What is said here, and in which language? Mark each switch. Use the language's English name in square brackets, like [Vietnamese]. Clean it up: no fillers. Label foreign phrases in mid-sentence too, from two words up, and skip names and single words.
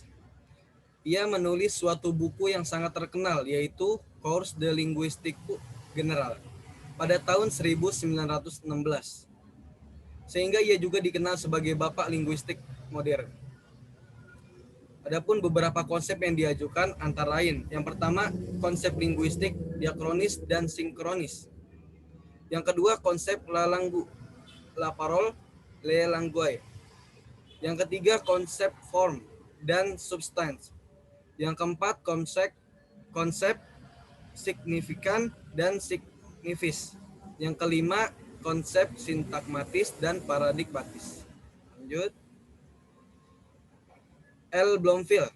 [Indonesian] Ia menulis suatu buku yang sangat terkenal, yaitu Cours de Linguistique General pada tahun 1916. Sehingga ia juga dikenal sebagai bapak linguistik modern. Adapun beberapa konsep yang diajukan antara lain, yang pertama konsep linguistik diakronis dan sinkronis. Yang kedua konsep [French] la langue, la parole, le langue. [Indonesian] Yang ketiga konsep form dan substance. Yang keempat konsep signifikan dan signifis. Yang kelima konsep sintakmatis dan paradigmatis. Lanjut. L. Bloomfield.